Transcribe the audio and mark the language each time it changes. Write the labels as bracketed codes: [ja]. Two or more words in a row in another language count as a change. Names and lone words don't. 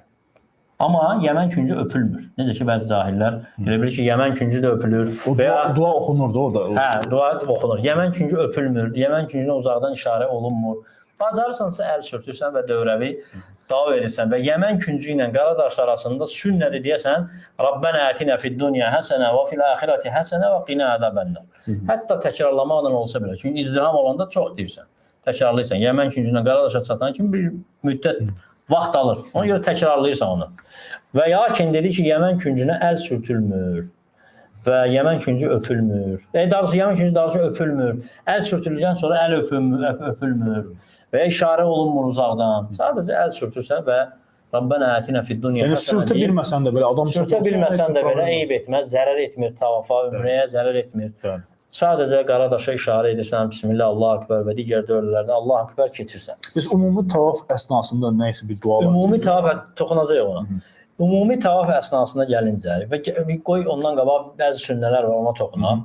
[az] Amma Yəmən küncü öpülmür. Necə ki, bəzi cahillər elə bilir ki, Yəmən küncü də öpülür. Dua oxunur da o da. Hə, dua oxunur. Yəmən küncü öpülmür. Yəmən küncünə uzaqdan işarə olunmur. Bacarırsansa əl sürtürsən və dövrəvi davam edirsən. Və Yəmən küncü ilə Qaradaş arasında sünnədir deyəsən, [ar] ربنا آتنا في الدنيا حسنة وفي الآخرة حسنة وقنا عذاب النار. [az] Hətta təkrarlamaqla olsa belə. Çünki izdiham olanda çox deyirsən. Təkrarlayırsan. Yəmən küncündən Qaradaşa çatan kimi bir müddət vaxt alır. Ona görə təkrarlayırsan onu. Və lakin dedi ki, Yəmən küncünə əl sürtülmür və Yəmən küncü öpülmür. Yəmən küncü daha öpülmür. Əl sürtüləcəkdən sonra əl öpülmür və ya işarə olunmur uzaqdan. Sadəcə əl sürtürsən və [ar] ربنا آتنا في الدنيا həsənə. [az] Yəni sürtə bilməsən də belə adam sürtə bilməsən də belə eyib etməz, zərər etmir tavafa, ümrəyə zərər etmir. Sadəcə Qaradaşa işarə edirsən, [ar] بسم الله الله أكبر [az] və digər dövrlərdə [ar] الله أكبر [az] keçirsən. Biz ümumi tavaf əsnasında nə isə bir dua var. Ümumi tavaf toxunacaq ona. Ümumi tavaf əsnasında gəlincə və qoy ondan qabaq bəzi sünnələr var, ona toxunaq.